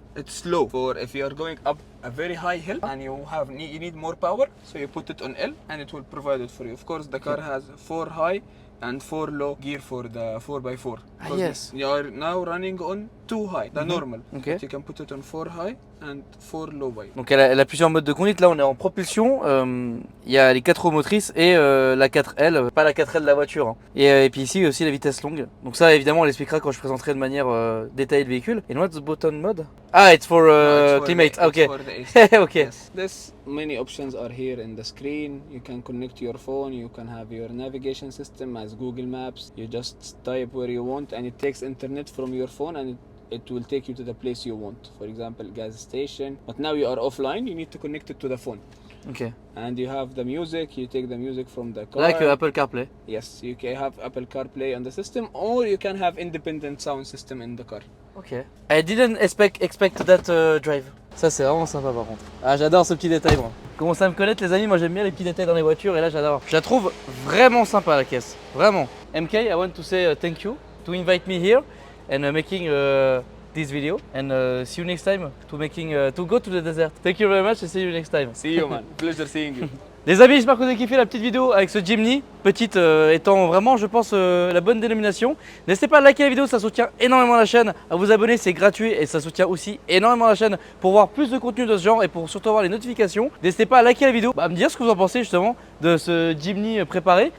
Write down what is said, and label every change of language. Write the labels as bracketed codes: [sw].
[en] It's slow for if you are going up a very high hill and you need more power, so you put it on L and it will provide it for you. Of course, the car has 4 high and 4 low gear for the 4x4. Ah, Because yes. You are now running on 2 high, the normal. Okay. But you can put it on 4 high and 4 low by. [fr] Donc elle a plusieurs modes de conduite. Là on est en propulsion. Il y a les 4 roues motrices et la 4L, pas la 4L de la voiture. Hein. Et puis ici il y a aussi la vitesse longue. Donc ça évidemment on l'expliquera quand je présenterai de manière détaillée le véhicule. [en] And what's the button mode? Ah, it's for, No, it's for climate. the- Ah, ok. it's for the AC. Ok. Yes. This many options are here in the screen. You can connect your phone. You can have your navigation system as Google Maps. You just type where you want, and it takes internet from your phone, and it will take you to the place you want. For example, gas station. But now you are offline. You need to connect it to the phone. Ok. And you have the music. You take the music from the car. Like Apple CarPlay. Yes, you can have Apple CarPlay on the system, or you can have independent sound system in the car. Ok. I didn't expect that drive. [fr] Ça c'est vraiment sympa par contre. Ah j'adore ce petit détail moi. Commencez à me connaître les amis, moi j'aime bien les petits détails dans les voitures et là j'adore. Je la trouve vraiment sympa la caisse. Vraiment. [en] MK, I want to say thank you to invite me here and making this video and see you next time to go to the desert. Thank you very much and see you next time. See you, man. Pleasure seeing you. [fr] Les amis, j'espère que vous avez kiffé la petite vidéo avec ce Jimny, petite étant vraiment, je pense, la bonne dénomination. N'hésitez pas à liker la vidéo, ça soutient énormément la chaîne, à vous abonner, c'est gratuit et ça soutient aussi énormément la chaîne pour voir plus de contenu de ce genre et pour surtout avoir les notifications. N'hésitez pas à liker la vidéo, à me dire ce que vous en pensez justement de ce Jimny préparé.